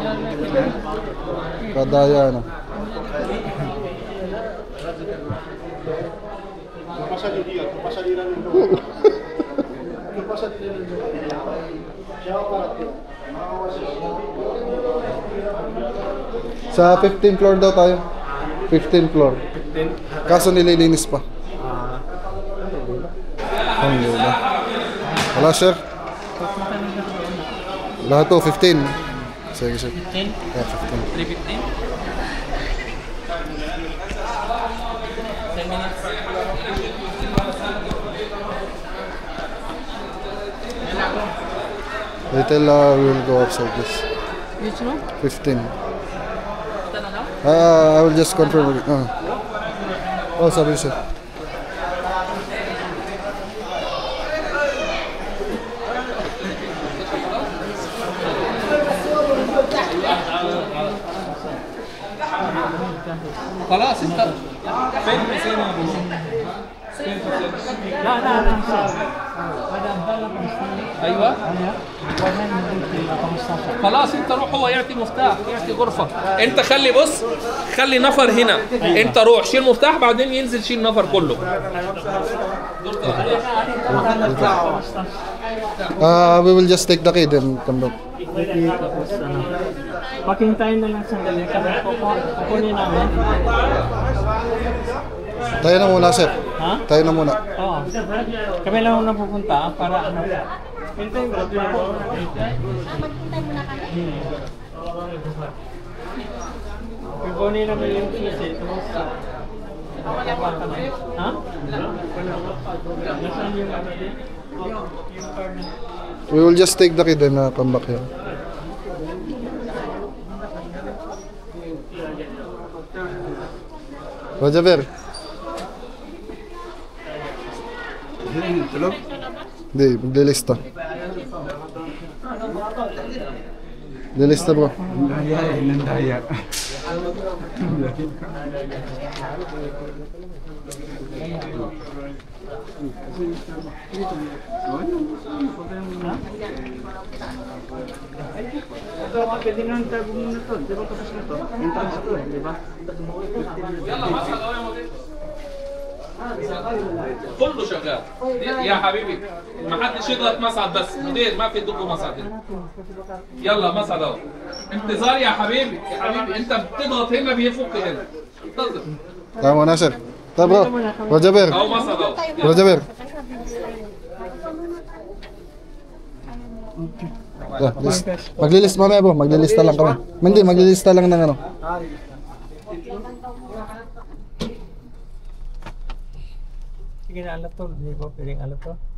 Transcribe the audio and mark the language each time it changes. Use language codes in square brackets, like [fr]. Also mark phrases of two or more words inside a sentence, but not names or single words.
[tl] Nakadaya na. Sa 15th floor daw tayo. 15th floor. Kaso nililinis pa. Alhamdulillah. Wala sir. Lahat to, 15. Sige, sir. 15? [en] Yeah, 15. 315? 10 minutes. Little we'll go outside this. Which one? 15. I will just confirm. Oh, sorry, sir. [ar] خلاص انت فين حسين ابو لا لا لا ايوه خلاص انت روح، هو يعطي مفتاح، يعطي غرفه. انت خلي بص، خلي نفر هنا. انت روح شيل مفتاح، بعدين ينزل شيل نفر كله. [en] We will just take the key then come back. [tl] Pakintayin na lang sandali. Kukunin namin. Tayo na muna, sir. Ha? Tayo na muna. Oo. Kami lang na pupunta para ano. Hintay mo. Kukunin namin yung susi. Ha? Nasaan yung ano din? Yung card na. [en] We will just take the key then come back here. Roger. [tl] Hindi, maglilista. Maglilista bro. Nandaya. Pwede nang tago muna to. Di ba tapos na to? Entrance to eh, di ba? [ar] كله شغال يا حبيبي، ما حدش يضغط مصعد بس، مدير ما في تدقوا مصعد. يلا مصعد اهو. انتظار يا حبيبي، يا حبيبي انت بتضغط هنا بيفك هنا. انتظر. [tl] Tama na, sir. Ta bro. Roger. [ar] اهو مصعد اهو. [tl] Roger. Maglilista mamaya bro, maglilista lang kami. Hindi, maglilista lang ng ano. Sige na alat to, di ba? Pwedeng alat to.